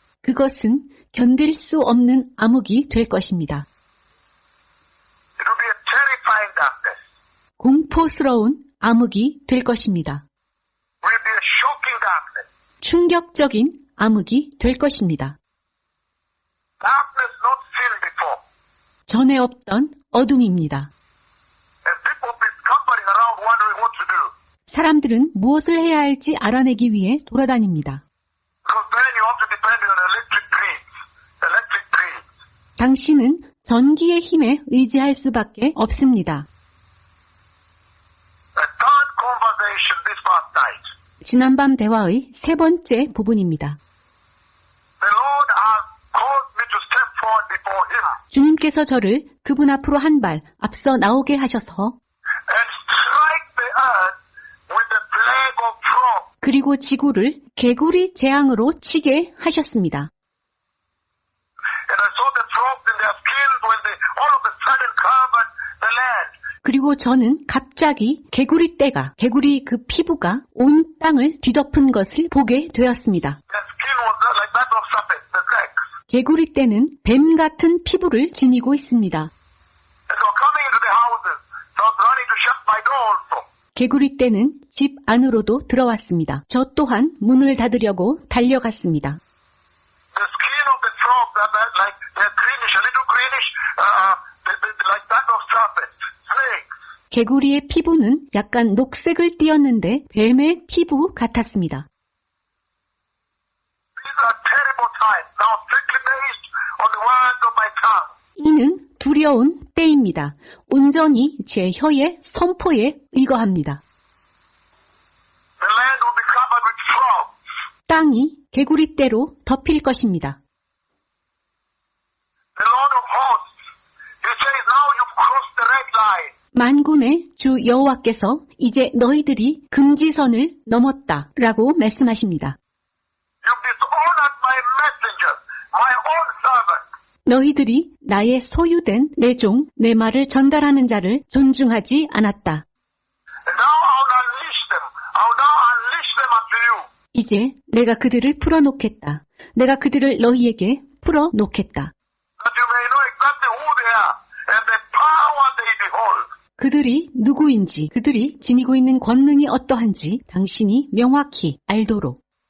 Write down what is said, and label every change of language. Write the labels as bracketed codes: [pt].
[ko] 그것은 견딜 수 없는 암흑이 될 것입니다. [en] It will be a terrifying darkness. [ko] 공포스러운 암흑이 될 것입니다. [en] It will be a shocking darkness. [ko] 충격적인 암흑이 될 것입니다. [en] Darkness not seen before. [ko] 전에 없던 어둠입니다. [en] And people will be scumbling around wondering what to do. [ko] 사람들은 무엇을 해야 할지 알아내기 위해 돌아다닙니다. [en] Because then you have to depend on electric grids. Electric grids. [ko] 당신은 전기의 힘에 의지할 수밖에 없습니다. [en] A third conversation this past night. [ko] 지난밤 대화의 세 번째 부분입니다. [en] The Lord has caused me to step forward before Him [ko] 주님께서 저를 그분 앞으로 한 발 앞서 나오게 하셔서 [en] and strike the earth with the plague of frogs. [ko] 그리고 지구를 개구리 재앙으로 치게 하셨습니다. [en] And I saw the frogs in their skins when they all of a sudden covered the land. [ko] 그리고 저는 갑자기 개구리 그 피부가 온 땅을 뒤덮은 것을 보게 되었습니다. [en] Their skin was like that of serpents, the snakes. [ko] 개구리 떼는 뱀 같은 피부를 지니고 있습니다. [en] And they were coming into the houses. So I was running to shut my door also. [ko] 개구리 떼는 집 안으로도 들어왔습니다. 저 또한 문을 닫으려고 달려갔습니다. [en] The skin of the frogs are like they're greenish, a little greenish, like that of serpents, snakes. [ko] 개구리의 피부는 약간 녹색을 띠었는데 뱀의 피부 같았습니다. [en] These are terrible times. Now strictly based on the words of my tongue. [ko] 이는 두려운 때입니다. 온전히 제 혀의 선포에 의거합니다. [en] The land will be covered with frogs. [ko] 땅이 개구리 떼로 덮일 것입니다. [en] The Lord of hosts, He says, now you've crossed the red line. [ko] 만군의 주 여호와께서 이제 너희들이 금지선을 넘었다 라고 말씀하십니다. [en] You've dishonored my messenger, my own servant. [ko] 너희들이 나의 소유된 내 종, 내 말을 전달하는 자를 존중하지 않았다. [en] And now I'll unleash them. I'll now unleash them unto you. [ko] 이제 내가 그들을 풀어놓겠다. 내가 그들을 너희에게 풀어놓겠다. [en] That you may know exactly who they are and the power they behold. [ko] 그들이 누구인지, 그들이 지니고 있는 권능이 어떠한지 당신이 명확히 알도록.